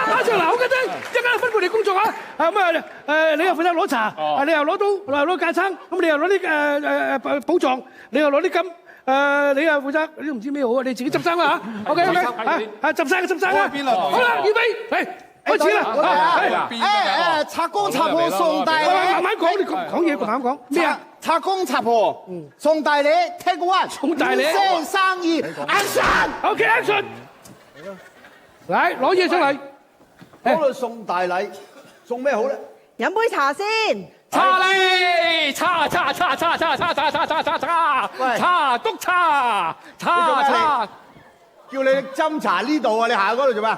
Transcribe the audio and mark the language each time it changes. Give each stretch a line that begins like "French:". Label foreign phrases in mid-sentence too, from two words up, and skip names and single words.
Cantonese: 馬上嗱，我覺得一間分配你工作啊。咁啊你又負責攞茶，你又攞刀，你又攞架撐，咁你又攞啲寶藏，你又攞啲金，你又負責，你都唔知咩好啊？你自己執生啦嚇。OK，執生啊。好啦，預備嚟。開始啦！拆工拆破送大禮，慢慢講，你講嘢慢慢講。咩啊？拆工拆破送大禮 ，
English: take one，
Cantonese: 送大禮 5、4、3、2 ，action！OK action！ 嚟攞嘢出嚟。講到送大禮，送咩好咧？飲杯茶先。茶嚟，茶，督茶，茶。叫你斟茶呢度啊！你行嗰度做咩？